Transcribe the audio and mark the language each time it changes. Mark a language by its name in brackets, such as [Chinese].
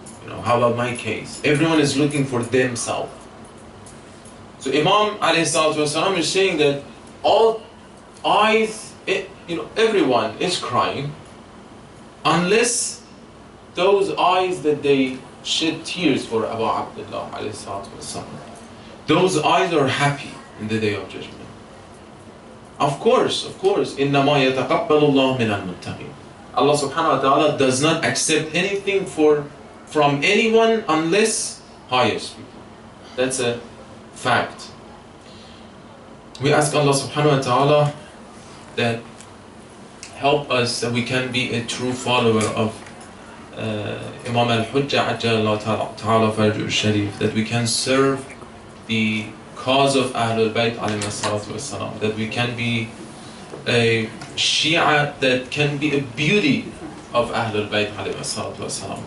[English] You know, how about my case? Everyone is looking for themselves. So Imam alayhi salatu wasalam is saying that all eyes, you know, everyone is crying unless those eyes that they shed tears for Abu Abdullah alayhi salatu wasalam. Those eyes are happy in the day of judgment. Of course, [Arabic] إِنَّمَا يَتَقَبَّلُ اللَّهُ مِنَ الْمُتَّقِينَ. [English] Allah subhanahu wa ta'ala does not accept anything from anyone unless pious people. That's a fact. We ask Allah subhanahu wa ta'ala that help us that we can be a true follower of Imam al-Hujjah Ajjallahu ta'ala Farjuh al-Sharif, that we can serve the cause of Ahlul Bayt alayhi salatu wassalam, that we can be a Shia that can be a beauty of Ahlul Bayt alayhi salatu wassalam.